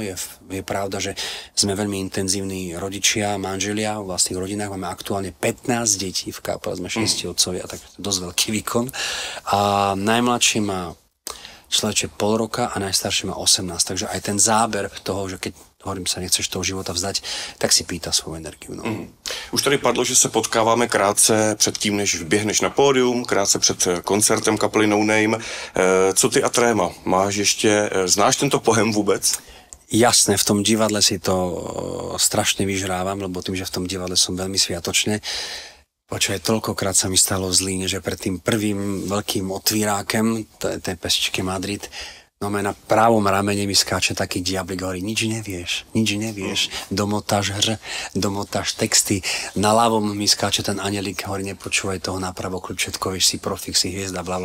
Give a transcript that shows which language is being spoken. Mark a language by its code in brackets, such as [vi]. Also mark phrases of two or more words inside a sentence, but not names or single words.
[sk] Je pravda, že sme veľmi intenzívni rodičia, manželia v vlastných rodinách. Máme aktuálne 15 detí v kapele, sme 6 otcovia, tak dosť veľký výkon. A najmladší má človeče pol roka a najstarší má 18. Takže aj ten záber toho, že keď hovorím sa, nechceš toho života vzdať, tak si pýta svoju energiu. No. [cs] Už tady padlo, že se potkáváme krátce předtím, než vběhneš na pódium, krátce před koncertem kapely No Name. Co ty a Tréma? Znáš tento pojem vůbec? [sk] Jasné, v tom divadle si to strašne vyžrávam, lebo tým, že v tom divadle som veľmi sviatočne. Počuj, toľkokrát sa mi stalo v Zlíne, že pred tým prvým veľkým otvírákem tej pesničky Madrid, no na pravom ramene mi skáče taký diablik, hovorí, nič nevieš, domotáš texty, na ľavom mi skáče ten anjelík, hovorí, nepočúvaj toho napravo, kľud, všetko vieš, si profik, si hviezda, blablabla.